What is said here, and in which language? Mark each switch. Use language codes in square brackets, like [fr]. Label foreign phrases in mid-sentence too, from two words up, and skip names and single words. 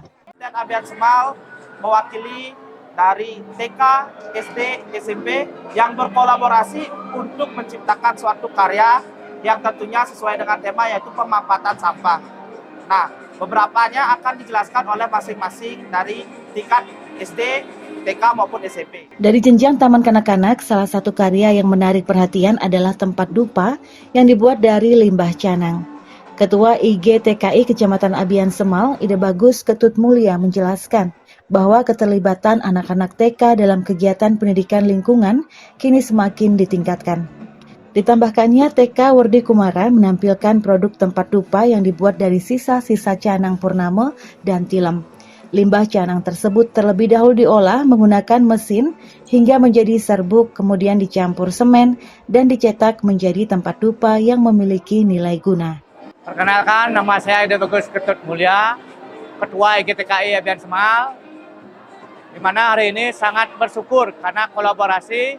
[id] Dan Abian Semal mewakili dari TK, SD, SMP yang berkolaborasi untuk menciptakan suatu karya yang tentunya sesuai dengan tema, yaitu pemanfaatan sampah. Nah, beberapanya akan dijelaskan oleh masing-masing dari tingkat SD, TK maupun SMP. Dari jenjang taman kanak-kanak, salah satu karya yang menarik perhatian adalah tempat dupa yang dibuat dari limbah canang. Ketua IG TKI Kecamatan Abian Semal, Ide Bagus Ketut Mulia menjelaskan bahwa keterlibatan anak-anak TK dalam kegiatan pendidikan lingkungan kini semakin ditingkatkan. Ditambahkannya, TK Wardi Kumara menampilkan produk tempat dupa yang dibuat dari sisa-sisa canang purnama dan tilem. Limbah canang tersebut terlebih dahulu diolah menggunakan mesin hingga menjadi serbuk, kemudian dicampur semen dan dicetak menjadi tempat dupa yang memiliki nilai guna. Perkenalkan, nama saya Ide Bagus Ketut Mulia, Ketua IGTKI Abian Semal, di mana hari ini sangat bersyukur karena kolaborasi.